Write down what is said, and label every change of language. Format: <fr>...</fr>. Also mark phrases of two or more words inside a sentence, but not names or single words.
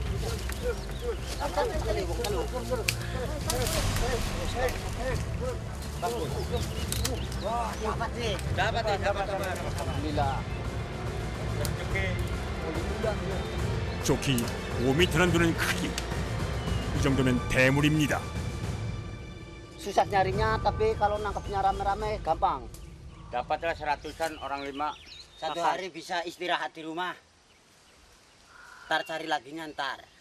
<ko>좋기 5m나 되는 크기. 이 정도면 대물입니다.</ko> <id>Susah nyarinya, tapi kalau nangkapnya rame-rame gampang. Dapatlah 100-an orang 5. Satu hari bisa istirahat di rumah. Ntar cari laginya ntar.</id>